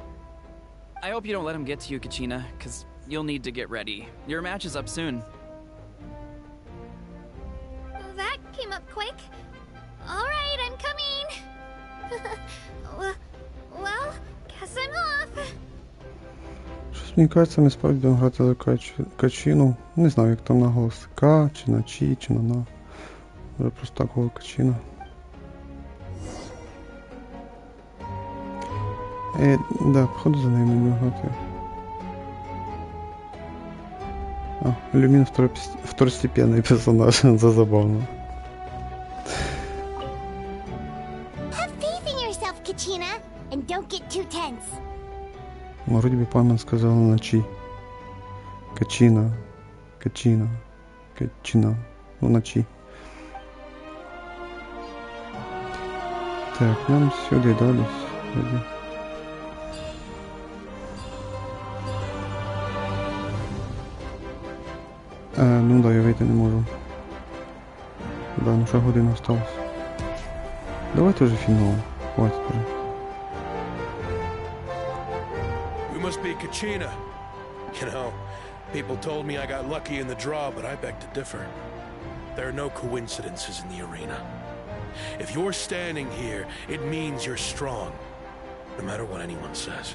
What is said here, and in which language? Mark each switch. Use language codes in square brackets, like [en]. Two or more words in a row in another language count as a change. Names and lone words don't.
[en] I hope you don't let him get to you, Kachina, because you'll need to get ready. Your match is up soon. That came up quick. Alright, I'm coming. Well, guess I'm off. [uk] Щось мені кажеться, ми справді будемо грати за Качину. Не знаю, як там наголос. К, чи на Чі, чи на На. Може просто такого Качина. Да, походу за нею не буду грати. [ru] Люмин второстепенный персонаж, это забавно. [en] Have faith in yourself, Kachina, and don't get too tense. [ru] Вроде бы Пайман сказал на Чи. Качина. Ну, на Чи. Так, нам сюда дали. [uk] Ну да, я вийти не можу. Да, ну ще година осталась. Давайте вже фінал. Хватить вже. [en] We must be Kachina. You know, people told me I got lucky in the draw, but I beg to differ. There are no coincidences in the arena. If you're standing here, it means you're strong, no matter what anyone says.